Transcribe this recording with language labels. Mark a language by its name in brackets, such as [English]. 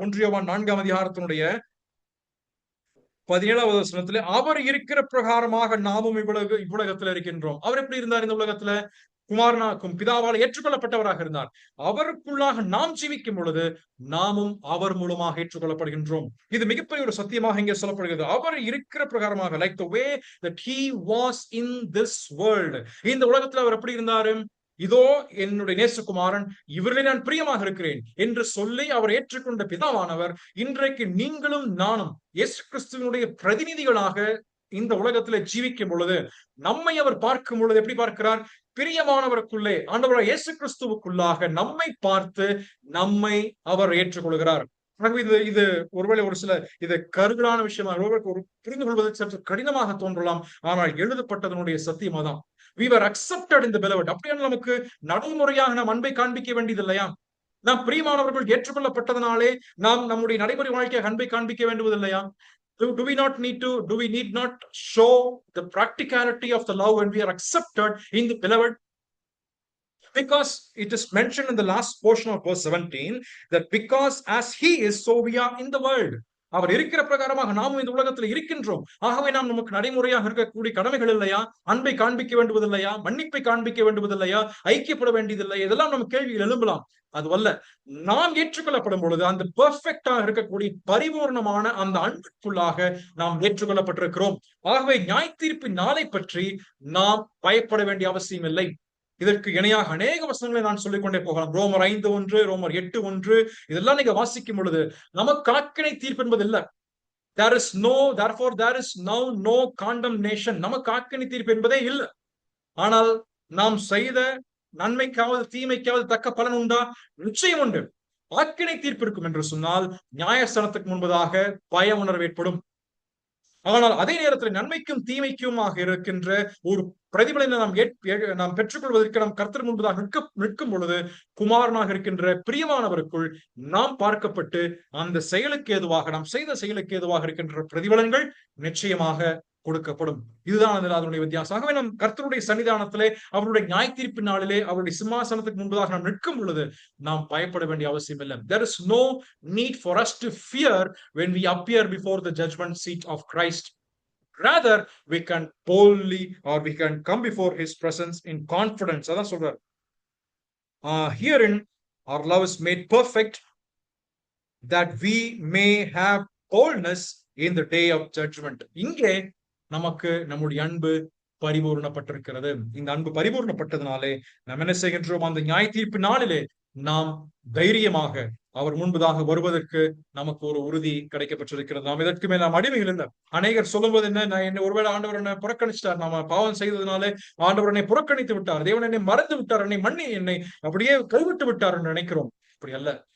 [Tamil] 1 யோவான் 4ஆம் அதிகாரத்தினுடைய 17வது வசனத்திலே, அவர் இருக்கிற பிரகாரமாக நாமும் இவ்வுலகத்தில் இருக்கின்றோம். அவர் எப்படி இருந்தார் இந்த உலகத்துல? குமாரனாக்கும் பிதாவால் ஏற்றுக்கொள்ளப்பட்டவராக இருந்தார். அவருக்குள்ளாக நாம் ஜீவிக்கும் பொழுது நாமும் அவர் மூலமாக ஏற்றுக்கொள்ளப்படுகின்றோம். இது மிகப்பெரிய ஒரு சத்தியமாக இங்கே சொல்லப்படுகிறது. அவர் இருக்கிற பிரகாரமாக, [English] like the way that he was in this world, [Tamil] இந்த உலகத்துல அவர் எப்படி இருந்தாரு? இதோ என்னுடைய நேசகுமாரன், இவர்களை நான் பிரியமாக இருக்கிறேன் என்று சொல்லி அவர் ஏற்றுக்கொண்ட பிதாவானவர் இன்றைக்கு நீங்களும் நானும் இயேசு கிறிஸ்துவினுடைய பிரதிநிதிகளாக இந்த உலகத்துல ஜீவிக்கும் பொழுது நம்மை அவர் பார்க்கும் பொழுது எப்படி பார்க்கிறார்? பிரியமானவருக்குள்ளே, ஆண்டவராகிய இயேசு கிறிஸ்துவுக்குள்ளாக நம்மை பார்த்து நம்மை அவர் ஏற்றுக்கொள்கிறார். இது ஒருவேளை ஒரு சில இது கருகலான விஷயமாக ஒரு புரிந்து கொள்வதற்கு சற்று கடினமாக தோன்றலாம். ஆனால் எழுதப்பட்டதனுடைய சத்தியம் அதான். [English] We were accepted in the beloved. [Tamil] அப்படியான நமக்கு நடைமுறையாக நாம் அன்பை காண்பிக்க வேண்டியது இல்லையா? நாம் பிரியமானவர்கள் ஏற்றுக்கொள்ளப்பட்டதனாலே நாம் நம்முடைய நடைமுறை வாழ்க்கையை அன்பை காண்பிக்க வேண்டுவது இல்லையா? [English] Do we need not show the practicality of the love when we are accepted in the beloved? Because it is mentioned in the last portion of verse 17 that because as he is, so we are in the world. [Tamil] அவர் இருக்கிற பிரகாரமாக நாமும் இந்த உலகத்தில் இருக்கின்றோம். ஆகவே நாம் நமக்கு நடைமுறையாக இருக்கக்கூடிய கடமைகள் இல்லையா? அன்பை காண்பிக்க வேண்டுவதில்லையா? மன்னிப்பை காண்பிக்க வேண்டுவதில்லையா? ஐக்கியப்பட வேண்டியதில்லை? இதெல்லாம் நம்ம கேள்விகள் எழும்பலாம். அதுவல்ல, நாம் ஏற்றுக்கொள்ளப்படும் பொழுது அந்த பெர்ஃபெக்டாக இருக்கக்கூடிய பரிபூர்ணமான அந்த அன்புக்குள்ளாக நாம் ஏற்றுக்கொள்ளப்பட்டிருக்கிறோம். ஆகவே நியாய தீர்ப்பின் நாளை பற்றி நாம் பயப்பட வேண்டிய அவசியம் இல்லை. இதற்கு இணையாக அநேக வசனங்களை நான் சொல்லிக்கொண்டே போகலாம். ரோமர் 5:1, ரோமர் 8:1 இதெல்லாம் நீங்க வாசிக்கும் பொழுது நமக்கு ஆக்கினை தீர்ப்பு என்பது இல்லை. [English] therefore there is now no condemnation. [Tamil] நமக்கு ஆக்கினை தீர்ப்பு என்பதே இல்லை. ஆனால் நாம் செய்த நன்மைக்காவது தீமைக்காவது தக்க பலன் உண்டா? நிச்சயம் உண்டு. ஆக்கினை தீர்ப்பு இருக்கும் என்று சொன்னால் நியாயஸ்தானத்துக்கு முன்பதாக பய உணர்வு ஏற்படும். ஆனால் அதே நேரத்தில் நன்மைக்கும் தீமைக்குமாக இருக்கின்ற ஒரு பிரதிபலனை நாம் பெற்றுக்கொள்வதற்கு நாம் கர்த்தர் முன்பதாக நிற்கும் பொழுது குமாரனாக இருக்கின்ற பிரியமானவருக்குள் நாம் பார்க்கப்பட்டு அந்த செயலுக்கு ஏதுவாக, நாம் செய்த செயலுக்கு ஏதுவாக இருக்கின்ற பிரதிபலன்கள் நிச்சயமாக கொடுக்கப்படும். இதுதான் அதனுடைய வித்தியாசம். ஆகவே நம் கர்த்தருடைய சன்னிதானத்திலே, அவருடைய நியாய தீர்ப்பு நாளிலே, அவருடைய சிம்மாசனத்துக்கு முன்பதாக நாம் நிற்கும் பொழுது நாம் பயப்பட வேண்டிய அவசியம் இல்லை. [English] There is no need for us to fear when we appear before the judgment seat of Christ. Rather, we can boldly or we can come before his presence in confidence. [Tamil] அதான் சொல்றார். [English] Herein our love is made perfect, that we may have boldness in the day of judgment. [Tamil] இங்கே நமக்கு நம்முடைய அன்பு பரிபூர்ணப்பட்டிருக்கிறது. இந்த அன்பு பரிபூர்ணப்பட்டதுனாலே நாம் என்ன செய்கின்றோம்? அந்த நியாய தீர்ப்பு நாளிலே நாம் தைரியமாக அவர் முன்பதாக வருவதற்கு நமக்கு ஒரு உறுதி கிடைக்கப்பட்டிருக்கிறது. நாம் இதற்கு மேல் நாம் அடிமைகள் இல்லை. அநேகர் சொல்லும்போது என்ன, ஒருவேளை ஆண்டவர் என்னை புறக்கணிச்சிட்டார், நாம பாவம் செய்ததுனாலே ஆண்டவர் என்னை புறக்கணித்து விட்டார், தேவன் என்னை மறந்து விட்டார், என்னை அப்படியே கைவிட்டு விட்டார் என்று நினைக்கிறோம். அப்படி அல்ல.